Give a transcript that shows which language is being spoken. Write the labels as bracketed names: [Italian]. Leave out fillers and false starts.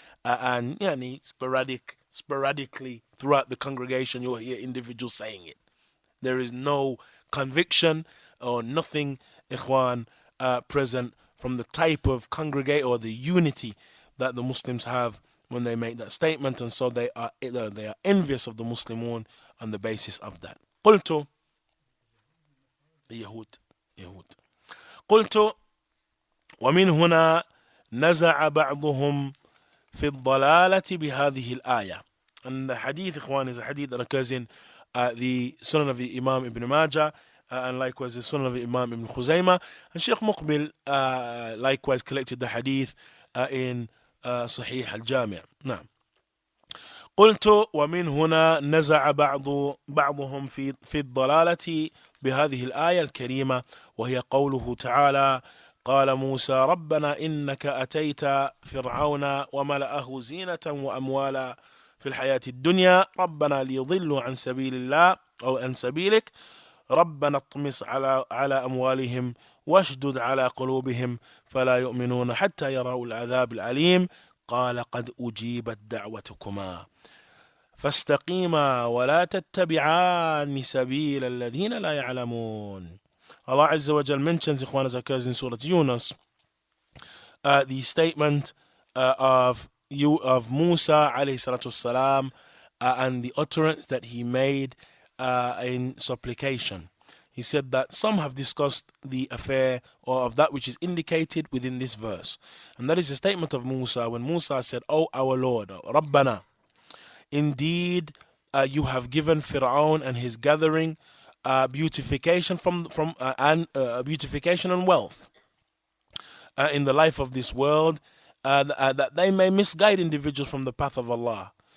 [English] And sporadically throughout the congregation, you'll hear individuals saying it. There is no conviction or nothing, Ikhwan, present from the type of congregate or the unity that the Muslims have when they make that statement, and so they are envious of the Muslimun on the basis of that. [Arabic] قلت يهود قلت ومن هنا نزع بعضهم في الضلالة بهذه الآية. [English] And the hadith, Ikhwan, is a hadith that occurs in the Sunnah of the Imam ibn Majah, and likewise the Sunnah of the Imam ibn Khuzaymah. And Sheikh Muqbil likewise collected the hadith in صحيح الجامع. [Arabic] نعم. قلت ومن هنا نزع بعضهم في الضلالة بهذه الآية الكريمة، وهي قوله تعالى: قال موسى ربنا إنك أتيت فرعون وملأه زينة وأموالا في الحياة الدنيا ربنا ليضلوا عن سبيل الله أو عن سبيلك ربنا اطمس على أموالهم واشدد على قلوبهم فلا يؤمنون حتى يروا العذاب الأليم قال قد أجيبت دعوتكما فاستقيما ولا تتبعان سبيل الذين لا يعلمون. [English] Allah Azza wa Jal mentions, Ikhwan, as occurs in Surah Yunus, the statement of Musa alayhi salatu wassalam, and the utterance that he made in supplication. He said that some have discussed the affair or of that which is indicated within this verse, and that is the statement of Musa when Musa said, "O our Lord, Rabbana, indeed you have given Fir'aun and his gathering beautification beautification and wealth in the life of this world, that they may misguide individuals from the path of Allah.